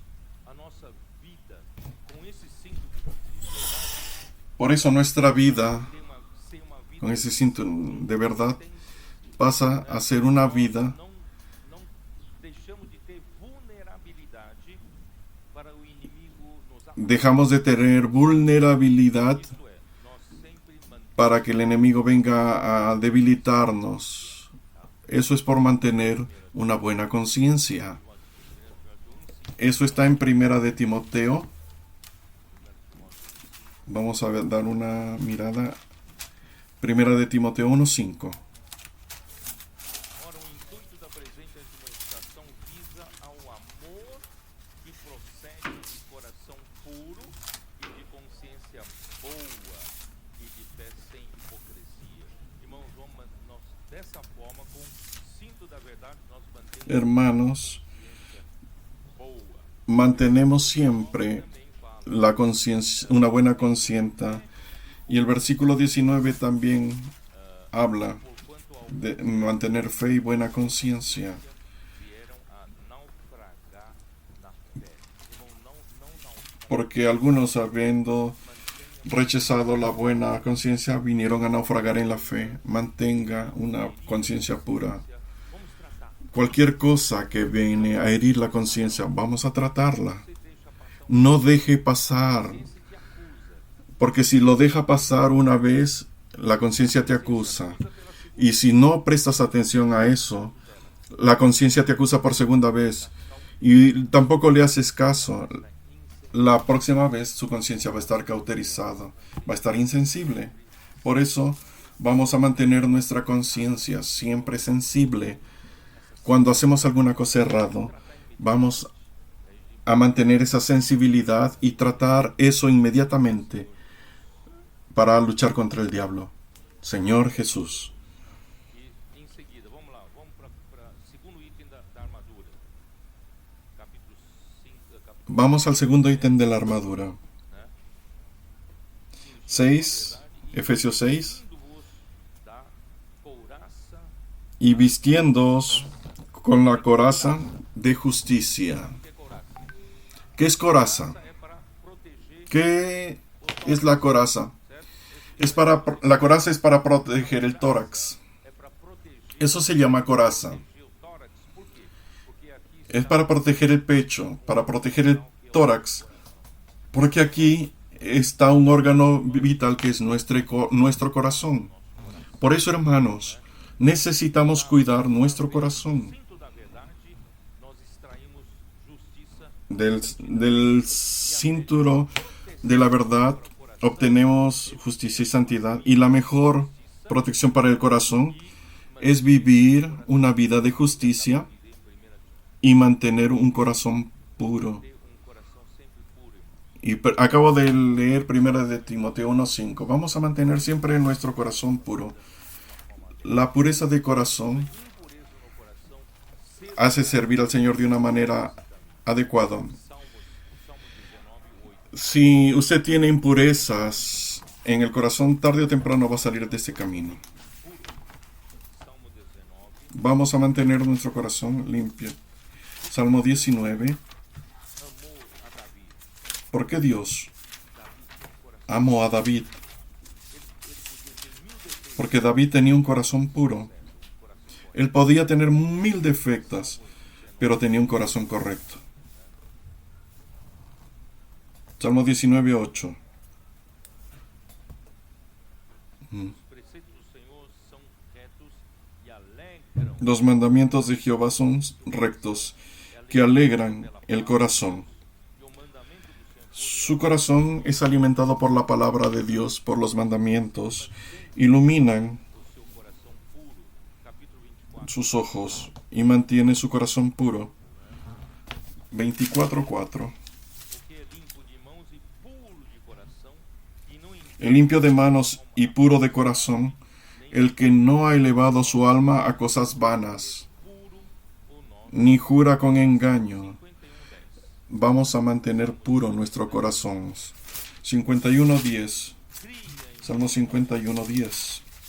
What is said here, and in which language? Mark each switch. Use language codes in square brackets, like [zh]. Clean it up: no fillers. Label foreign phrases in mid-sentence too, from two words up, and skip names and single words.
[es] Por eso nuestra vida, con ese cinturón de verdad, pasa a ser una vida dejamos de tener vulnerabilidad para que el enemigo venga a debilitarnos. Eso es por mantener una buena conciencia. Eso está en Primera de Timoteo. Vamos a dar una mirada. Primera de Timoteo 1:5. [pt] Ora, o intuito da presente admoestação visa ao amor que procede de coração puro e de consciência boa e de fé sem hipocrisia. Irmãos, nós dessa forma, com o cinto da verdade, nós mantemos [es] Hermanos, [pt] boa. [es] mantenemos siempre la conciencia, una buena conciencia. Y el versículo 19 también habla [pt] Porquanto [es] de mantener fe y buena conciencia. [pt] vieram a naufragar na fé. Irmão, não naufragar. [es] Porque algunos, habiendo rechazado la buena conciencia, vinieron a naufragar en la fe. Mantenga una conciencia pura. Vamos tratar. Cualquier cosa que viene a herir la conciencia, vamos a tratarla. [pt] Você deixa passar [es] No deje pasar, [pt] esse te acusa. [es] porque si lo deja pasar una vez, la conciencia te acusa. Y si no prestas atención a eso, la conciencia te acusa por segunda vez. Y tampoco le haces caso. La próxima vez su conciencia va a estar cauterizada, va a estar insensible. Por eso vamos a mantener nuestra conciencia siempre sensible. Cuando hacemos alguna cosa errada, vamos a mantener esa sensibilidad y tratar eso inmediatamente para luchar contra el diablo. Señor Jesús. [pt] E em seguida, vamos lá, vamos para o segundo item da armadura. Capítulo 5, capítulo [es] Vamos al segundo ítem de la armadura. 6, Efesios 6. [pt] vos da couraça. [es] Y vistiéndoos con la coraza de justicia. [pt] Que é couraça? [es] ¿Qué es coraza? [pt] É para proteger, [es] ¿Qué es la coraza? La coraza es para proteger el tórax. [pt] é para proteger [es] Eso se llama coraza. [pt] o tórax. Por quê? Porque aqui [es] Es para proteger el pecho, para proteger el tórax. Porque aquí está un órgano vital que es nuestro corazón. Por eso, hermanos, necesitamos cuidar nuestro corazón. [pt] cinto da verdade, nós extraímos justiça, [es] Del cinturón de la verdad obtenemos justicia y santidad. Y la mejor protección para el corazón es vivir una vida de justicia y mantener un corazón puro. [pt] ter coração sempre puro. [es] Y acabo de leer 1 de Timoteo 1:5. Vamos a mantener siempre nuestro corazón puro. La pureza de corazón [pt] Impureza no coração, [es] hace servir al Señor de una manera adecuada. Salmo 19:8. Si usted tiene impurezas en el corazón, tarde o temprano va a salir de este camino. Salmo 19, Vamos a mantener nuestro corazón limpio. Salmo 19. [pt] amor a Davi. [es] ¿Por qué Dios [pt] Davi tinha um coração, [es] amó a David? [pt] ele podia ter 1000 defeitos, [es] Porque David tenía un corazón puro. [pt] um coração correto. [es] Él podía tener 1000 defectos, pero tenía un corazón correcto. Salmo 19:8. [pt] Os preceitos do Senhor são retos e alegram [es] Los mandamientos de Jehová son rectos, que alegran el corazón. [pt] e o mandamento do Senhor [es] Su corazón es alimentado por la palabra de Dios, por los mandamientos, iluminan [pt] o seu coração puro. Capítulo 24. [es] sus ojos y mantiene su corazón puro. 24:4. [pt] Porque é limpo de mãos e puro de coração, e não [es] El limpio de manos y puro de corazón el que no ha elevado su alma a cosas vanas, ni jura con engaño. Vamos a mantener puro nuestro corazón. 51:10. Salmo 51:10.